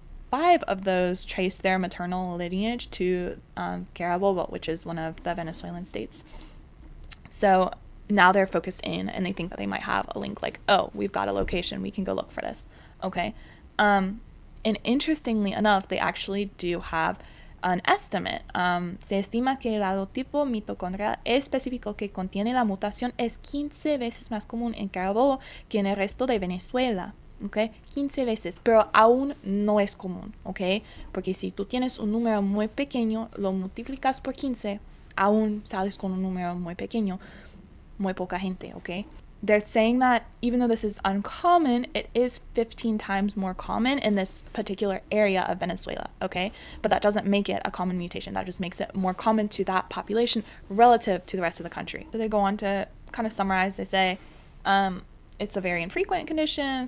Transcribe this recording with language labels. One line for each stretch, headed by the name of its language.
English: 5 of those traced their maternal lineage to Carabobo, which is one of the Venezuelan states. So now they're focused in and they think that they might have a link like, oh, we've got a location, we can go look for this. Okay. And interestingly enough, they actually do have an estimate.
Spanish: Se estima que el halotipo mitocondrial específico que contiene la mutación es 15 veces más común en Carabobo que en el resto de Venezuela. Okay, 15 veces, pero aún no es común, okay? Porque si tú tienes un número muy pequeño, lo multiplicas por 15, aún sales con un número muy pequeño, muy poca gente, okay?
English: They're saying that even though this is uncommon, it is 15 times more common in this particular area of Venezuela, okay? But that doesn't make it a common mutation. That just makes it more common to that population relative to the rest of the country. So they go on to kind of summarize. They say, it's a very infrequent condition.